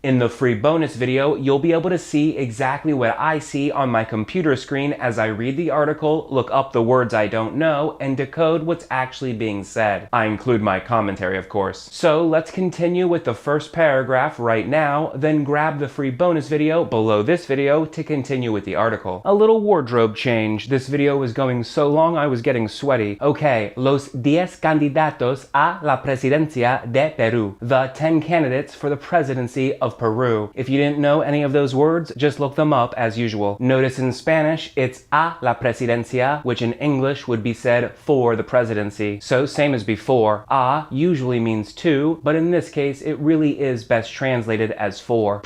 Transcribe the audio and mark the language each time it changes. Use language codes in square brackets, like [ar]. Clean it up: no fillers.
[en] In the free bonus video, you'll be able to see exactly what I see on my computer screen as I read the article, look up the words I don't know, and decode what's actually being said. I include my commentary, of course. So let's continue with the first paragraph right now, then grab the free bonus video below this video to continue with the article. A little wardrobe change. This video was going so long I was getting sweaty. [es] Okay, los 10 candidatos a la presidencia de Perú. [en] The 10 candidates for the presidency of Peru. If you didn't know any of those words, just look them up as usual. Notice in Spanish, it's [es] a la presidencia, [en] which in English would be said for the presidency. So same as before, a usually means to, but in this case, it really is best translated as for.